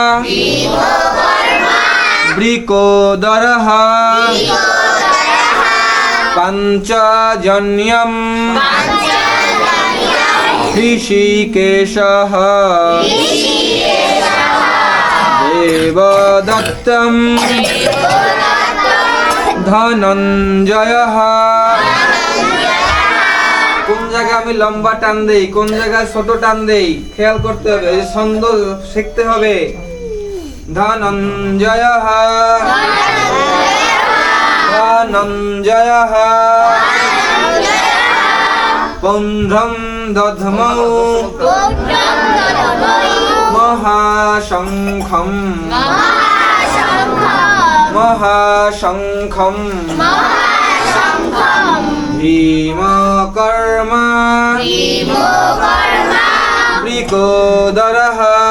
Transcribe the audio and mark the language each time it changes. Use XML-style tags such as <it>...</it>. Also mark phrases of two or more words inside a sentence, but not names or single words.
<sa>বৃকোদরঃ পঞ্চজন্যম ঋষিকেশঃ দেবদত্তম ধনঞ্জয়ঃ।</sa> <bn>কোন জায়গায় আমি লম্বা টান দেই, কোন জায়গায় ছোট টান দেই খেয়াল করতে হবে, এই ছন্দ শিখতে হবে।</bn> <sa>ধনঞ্জয়ঃ ধনঞ্জয়ঃ পৌণ্ড্রম দধ্মৌ মহাশঙ্খম মহাশঙ্খম ভীমকর্মা বৃকোদরঃ</sa>